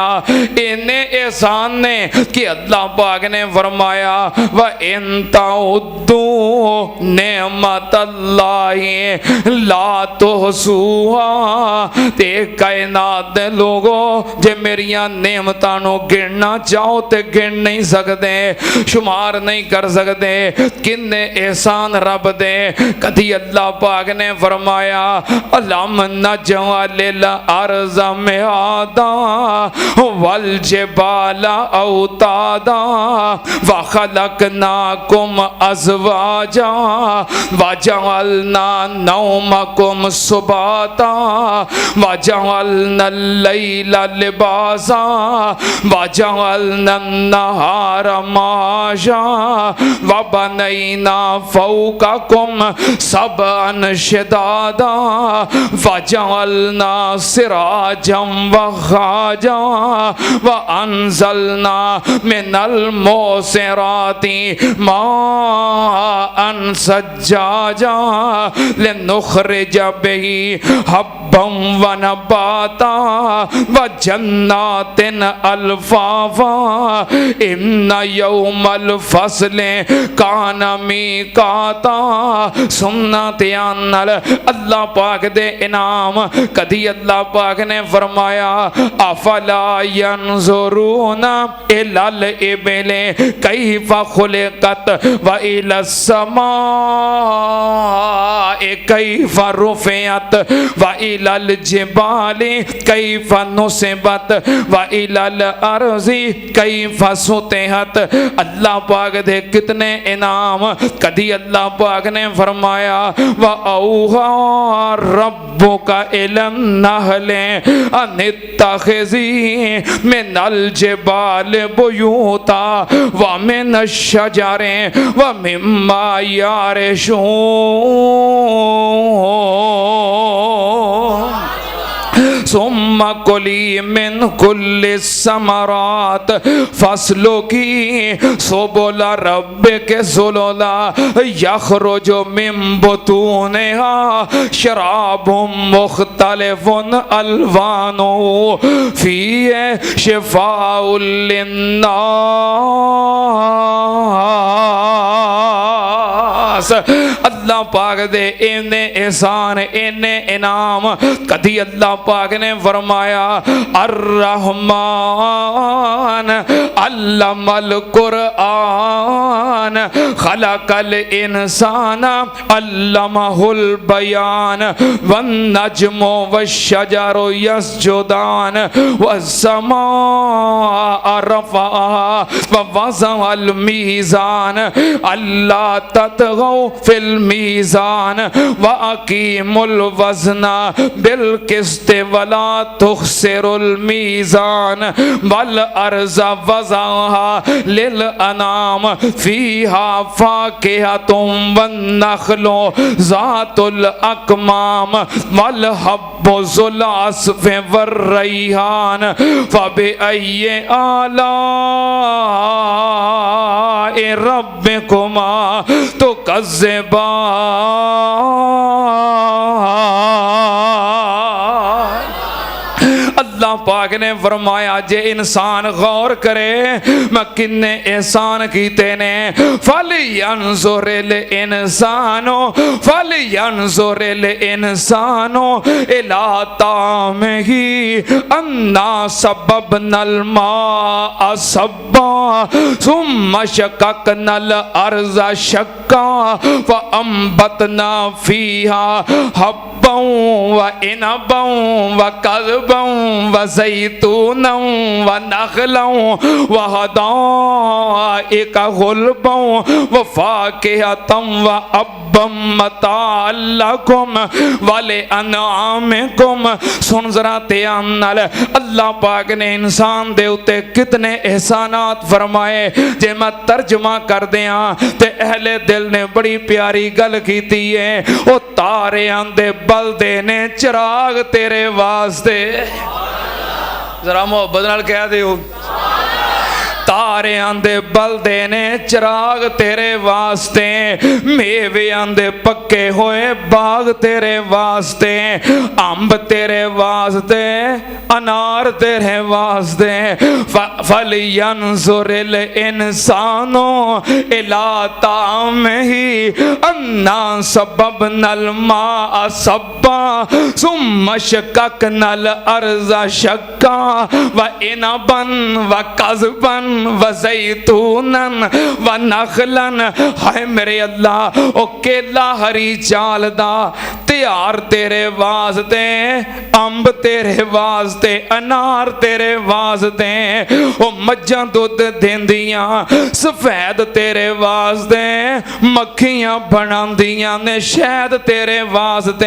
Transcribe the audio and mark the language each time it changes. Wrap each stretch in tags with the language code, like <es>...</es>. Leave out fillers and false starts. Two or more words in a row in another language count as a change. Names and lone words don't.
<pa>اِنّے احسان نے کہ اللہ پاک نے فرمایا</pa> <ar>وإن تعدوا نعمة الله لا تحصوها.</ar> <pa>تے کائنات دے لوکو جے میریاں نعمتاں نوں گننا چاہو تے گن نہیں سکدے، شمار نہیں کر سکدے کنّے احسان رب دے. کدی اللہ پاک نے فرمایا</pa> <ar>ألم نجعل الأرض مهادا والجبال أوتادا وخلقناكم أزواجا و وجعلنا نومكم سباتا وجعلنا الليل لباسا وجعلنا النهار معاشا وبنينا فوقكم سبعا شدادا فجعلنا سراجا وهاجا وأنزلنا من المعصرات ماء ثجاجا لنخرج به حبا ونباتا وجنات ألفافا إن يوم الفصل كان ميقاتا.</ar> <pa>سننا دھیان نال اللہ پاک دے انعام. کدی اللہ پاک نے فرمایا</pa> <ar>أفلا ينظرون إلى الإبل كيف خلقت وإلى السماء كيف رفعت وإلى الجبال كيف نصبت وإلى الأرض كيف سطحت.</ar> <pa>اللہ پاک دے کتنے انعام. کدی اللہ پاک نے فرمایا</pa> <ar>وأوحى ربك إلى النحل أن اتخذي من الجبال بيوتا ومن الشجر ومما يعرشون. ثم كلي من كل الثمرات فاسلكي سبل ربك ذللا يخرج من بطونها شراب مختلف ألوانه فيه شفاء للناس. ناس.</ar> <pa>اللہ پاک دے اِنّے احسان اِنّے انعام. کدی اللہ پاک نے فرمایا</pa> <ar>الرحمن علم القرآن خلق الإنسان علمه البيان والنجم والشجر يسجدان والسماء رفعها ووضع الميزان ألا تطغوا في الميزان و وأقيموا الوزن بالقسط ولا تخسروا الميزان والأرض وضعها للأنام فيها فاكهة والنخل ذات الأكمام والحب ذو العصف والريحان فبأي آلاء ربكما تكذبان.</ar> <pa>اللہ پاک نے فرمایا جے انسان غور کرے میں کنّے احسان کیتے نیں.</pa> <ar>فلينظر الإنسان إلى طعامه أنا صببنا الماء صبا ثم شققنا الأرض شقا وأنبتنا فيها حبا وعنبا وقضبا وزيتونا ونخلا و حدائق غلبا وفاكهة وأبا متاعا لكم ولأنعامكم.</ar> <pa>سن ذرا دھیان نال اللہ پاک نے انسان دے اُتے کتنے احسانات فرمائے. جے میں ترجمہ کر دیاں تے اہل دل نے بڑی پیاری گل کیتی اے. او تاریاں دے بلدے نیں چراغ تیرے واسطے. ذرا محبت نال کہہ دیو تاریاں دے بلدے نیں چراغ تیرے واسطے. میویاں دے پکے ہوئے باغ تیرے واسطے. انب تیرے واسطے انار تیرے واسطے.</pa> <ar>فلينظر الإنسان إلى طعامه أنا صببنا الماء صبا ثم شققنا الأرض شقا وعنبا وقضبا وزيتونا ونخلا.</ar> <pa>ہائے میرے اللہ او کیلا ہری چھال دا تیار تیرے واسطے، انب تیرے واسطے، انار تیرے واسطے. او مجھاں دُدھ دیندیاں سفید تیرے واسطے، مکھیاں بناندیاں نیں شہد تیرے واسطے.</pa>